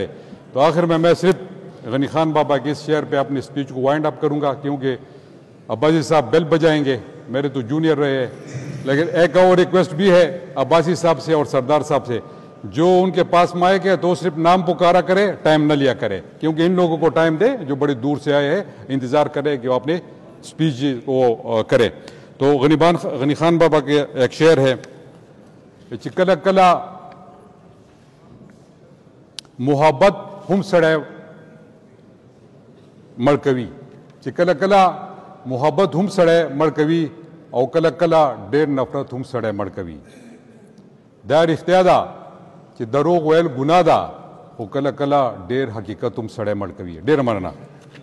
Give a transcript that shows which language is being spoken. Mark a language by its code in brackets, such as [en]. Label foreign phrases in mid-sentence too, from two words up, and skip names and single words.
[ur] تو آخر میں صرف غنی خان بابا کے اس شیئر پہ اپنی اسپیچ کو [en] wind up [ur] کروں گا، کیونکہ عباسی صاحب بیل بجائیں گے، میرے تو جونیئر رہے ہیں، لیکن ایک اور ریکویسٹ بھی ہے عباسی صاحب سے اور سردار صاحب سے جو ان کے پاس مائک ہے تو صرف نام پکارا کرے, ٹائم نہ لیا کرے, کیونکہ ان لوگوں کو ٹائم دے جو بڑی دور سے آئے ہیں, انتظار کرے کہ وہ اپنے اسپیچ کو کرے. تو غنی خان بابا کے ایک شعر ہے, [ps] چکلا کلا محبت ہم سڑے مڑکوی, چکلا کلا محبت ہم سڑے مڑکوی, او کلا کلا ډیر نفرت هم سړی مړ کوي. دا رښتیا ده چې دروغ ویل ګناه ده, خو کله کله ډیر حقیقت هم سړی مړ کوي. ډیر مننه.